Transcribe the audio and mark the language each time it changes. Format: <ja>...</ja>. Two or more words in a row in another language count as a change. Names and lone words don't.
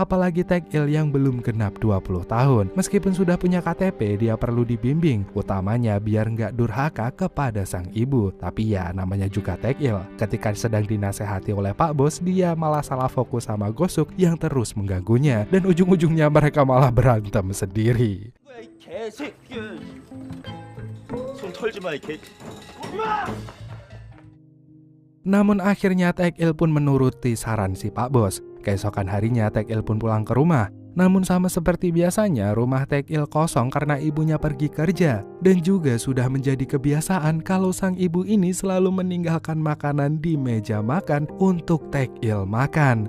<id>Apalagi Taek-il yang belum genap 20 tahun. Meskipun sudah punya KTP, dia perlu dibimbing. Utamanya biar nggak durhaka kepada sang ibu. Tapi ya namanya juga Taek-il. Ketika sedang dinasehati oleh Pak Bos, dia malah salah fokus sama Gosok yang terus mengganggunya. Dan ujung-ujungnya mereka malah berantem sendiri.</id> <ko>개새끼야. 손 털지 마, 이 개.</ko> <id>Namun akhirnya Taek-il pun menuruti saran si Pak Bos. Keesokan harinya Taek-il pun pulang ke rumah. Namun sama seperti biasanya, rumah Taek-il kosong karena ibunya pergi kerja. Dan juga sudah menjadi kebiasaan kalau sang ibu ini selalu meninggalkan makanan di meja makan untuk Taek-il makan.</id>